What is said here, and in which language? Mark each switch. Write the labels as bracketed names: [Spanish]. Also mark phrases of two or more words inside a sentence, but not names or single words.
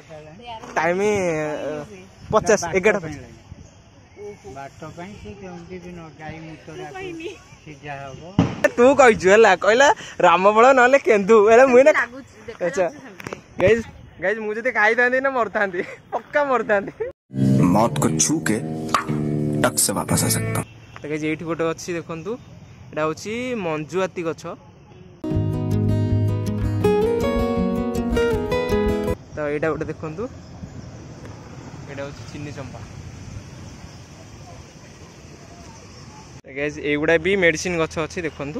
[Odia] ଟାଇମ 50 11 ବାଟ ପାଇଁ ସେ କେମିତି ଦିନ ଗାଈ ମୁତରା ସିଝା ହବ। ତୁ କହିଛୁ ହେଲା, କହିଲା ରାମଫଳ ନହେଲେ କେନ୍ଦୁ ହେଲା। ମୁଁ ନା ଆଚ୍ଛା [English] guys guys, [Odia] ମୁଁ ଯଦି ଖାଇଥାନ୍ତି ନା ମରିଥାନ୍ତି, ପକ୍କା ମରିଥାନ୍ତି। [Hindi] मौत को छू के टक से वापस आ सकता हूँ। [Odia] ତ ଗାଇଜ ଏଇଠି ଗୋଟେ ଅଛି ଦେଖନ୍ତୁ, ଏଇଟା ହଉଛି ମଞ୍ଜୁଆତି ଗଛ। ତ ଏଇଟା ଗୋଟେ ଦେଖନ୍ତୁ, ଏଇଟା ହଉଛି ଚିନି ଚମ୍ପା। ଗାଇଜ ଏଇଗୁଡ଼ା ବି ମେଡ଼ିସିନ ଗଛ ଅଛି ଦେଖନ୍ତୁ।